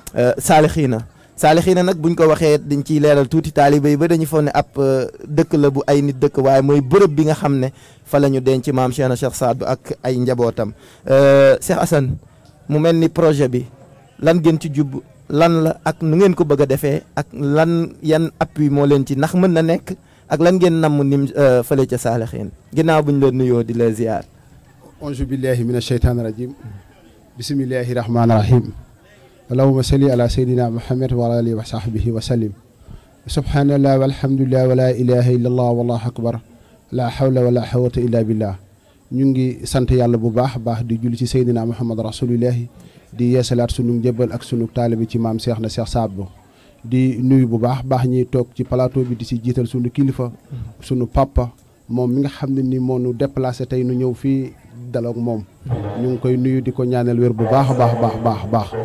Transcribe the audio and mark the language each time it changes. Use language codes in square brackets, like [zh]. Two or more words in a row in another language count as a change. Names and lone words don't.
[wo] Salihine nag buñ ko waxee dañ ciy leeral tuuti taalibe yi ba dañu foog ne ab dëkk la bu ay nit dëkk waaye mooy bërëb bi nga xam ne fa la ñu denc maam Cheikh Saad Bou ak ay njabootam Cheikh Assane mu mel ni projet bi lan ngeen ci jub lan la ak nu ngeen ko bëgg a defee ak lan yan appui moo leen ci ndax mën na nekk ak lan ngeen namm nim fële ca Salihine ginnaaw buñ la nuyoo di la ziar. [ar] أعوذ بالله من الشيطان الرجيم بسم الله الرحمن الرحيم اللهم صل على سيدنا محمد وعلى آله وصحبه وسلم سبحان الله والحمد لله ولا إله إلا الله والله أكبر لا حول ولا قوة إلا بالله [wo] ñu ngi sant yàlla bu baax di julli ci Seydina Muhammad rasulillahi di yeesalaat sunu njëbbal ak sunu taalibe ci maam Cheikh na Cheikh Saad Bou di nuyu bu baax ñiy toog ci plateau bi di si jiital sunu kilifa sunu papa moom mi nga xam ne ni moo nu déplacé tey nu ñëw fii daloog moom ñu ngi koy nuyu di ko ñaanal wér bu baax a baax